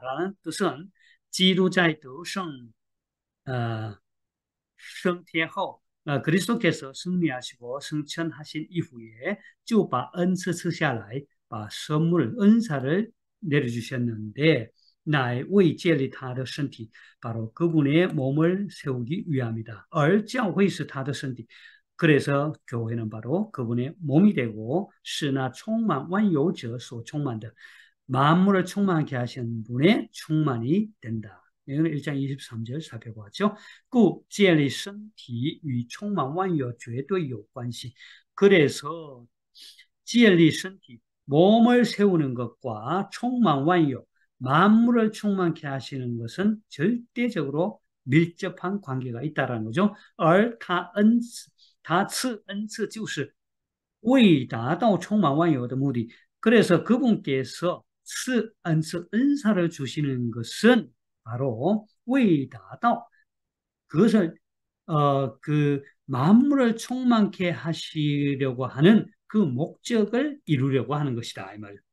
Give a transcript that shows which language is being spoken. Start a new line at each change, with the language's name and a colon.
Chinese: 라는 뜻은 基督在得胜升天后
Korean: 그리스도께서 승리하시고 승천하신 이후에
Chinese: 就把恩赐赐下来, 把
Korean: 선물 은사를 내려주셨는데
Chinese: 乃为建立他的身体
Korean: 바로 그분의 몸을 세우기 위함이다.
Chinese: 而教会是他的身体.
Korean: 그래서 교회는 바로 그분의 몸이 되고
Chinese: 是那充满万有者所充满的
Korean: 만물을 충만케 하신 분의 충만이 된다. 이거는 1장 23절 살펴보았죠.
Chinese: 故建立身体与充满万有绝对有关系.
Korean: 그래서
Chinese: 建立身体
Korean: 몸을 세우는 것과
Chinese: 充满万有
Korean: 만물을 충만케 하시는 것은 절대적으로 밀접한 관계가 있다는 거죠.
Chinese: 而他赐恩赐就是为达到充满万有的目的.
Korean: 그래서 그분께서
Chinese: 赐恩赐
Korean: 은사를 주시는 것은 바로
Chinese: 为达到
Korean: 그것을 그 만물을 충만케 하시려고 하는 그 목적을 이루려고 하는 것이다 이 말이에요.